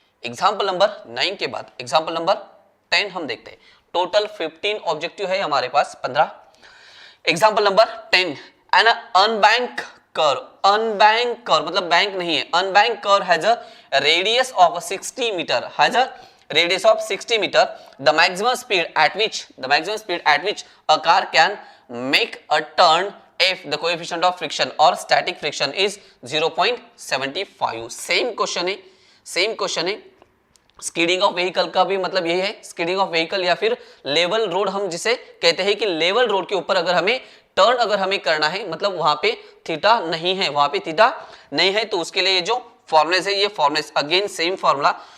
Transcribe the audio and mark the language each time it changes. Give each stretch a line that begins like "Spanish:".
Hindi: Example number 9 के बाद example number 10 हम देखते हैं। टोटल 15 ऑब्जेक्टिव है हमारे पास 15।
English: example number 10, an unbanked curve
Hindi: मतलब बैंक नहीं है,
English: Unbanked curve has a radius of 60 metre, has a radius of 60 meter. The maximum speed at which a car can make a turn if the coefficient of friction or static friction is 0.75.
Hindi: Same question है। Skidding of vehicle का भी मतलब यही है, skidding of vehicle या फिर level road हम जिसे कहते हैं कि लेवल रोड के ऊपर अगर हमें टर्न अगर हमें करना है, मतलब वहां पे थीटा नहीं है, तो उसके लिए ये जो फॉर्मुलेस है, ये फॉर्मुलेस अगेन सेम फॉर्मूला।